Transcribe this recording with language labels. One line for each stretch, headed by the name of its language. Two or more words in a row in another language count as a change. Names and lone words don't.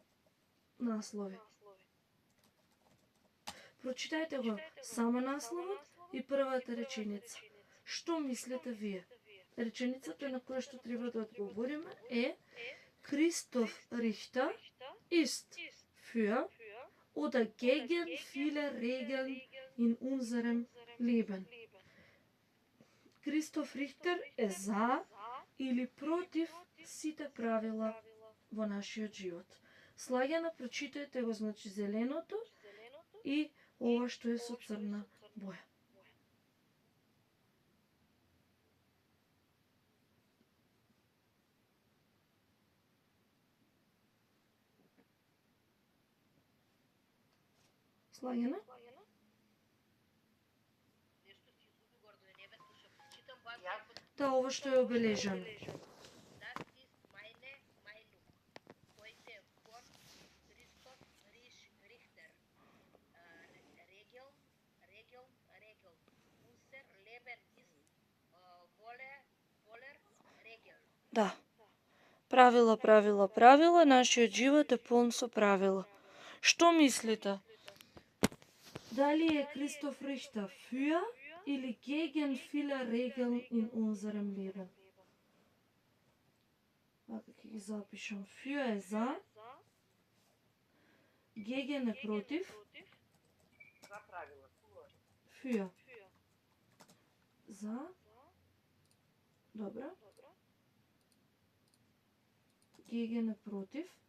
Macedonian: Наслови. Прочитајте го само насловот и првата реченица. Што мислите вие? Реченицата на која што треба да одговориме е Christoph Richter
German: ist für oder gegen viele Regeln in unserem Leben.
Macedonian: Christoph Richter е за или против сите правила во нашиот живот. Слагано, прочитајте го, значи зеленото и ова што е со црна боја. Слагано? Нешто си изгуби гордо, не ве слушам. Читам вас. Да, ова што е обележано.
German: Das ist meine Meinung. Heute vor Christoph Richter. Regeln. Unser Leben ist voller Regeln.
Macedonian: Да. Правила. Нашиот живот е полн со правила. Што мислите? Дали е
German: Christoph Richter für или gegen viele Regeln in unserem Leben?
Macedonian: Вака ќе ги запишам. Für е за, gegen е против, За правила. für. За. Добро. Gegen е против.